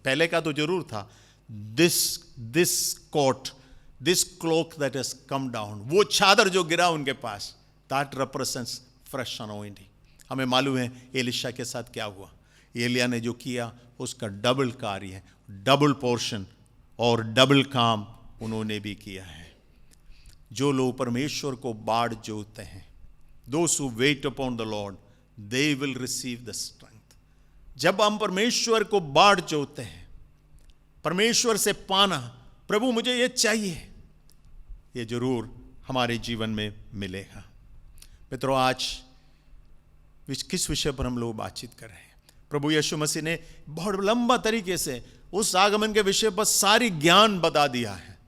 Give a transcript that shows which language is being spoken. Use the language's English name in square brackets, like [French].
[Hindi] पहले का तो जरूर था, [English] this coat, this cloak that has come down, [Hindi] वो चादर जो गिरा उनके पास, [English] That represents fresh anointing. [Hindi] हमें मालूम है एलीशा के साथ क्या हुआ। एलिया ने जो किया उसका डबल कार्य है, डबल पोर्शन और डबल काम उन्होंने भी किया है। जो लोग परमेश्वर को बाढ़ जोतते हैं, [English] those who wait upon the Lord, they will receive the strength। [Hindi] जब हम परमेश्वर को बाढ़ जोतते हैं, परमेश्वर से पाना, प्रभु मुझे ये चाहिए, ये जरूर हमारे जीवन में मिलेगा। मित्रों आज किस विषय पर हम लोग बातचीत कर रहे हैं? प्रभु यीशु मसीह ने बहुत लंबा तरीके से उस आगमन के विषय पर सारी ज्ञान बता दिया है।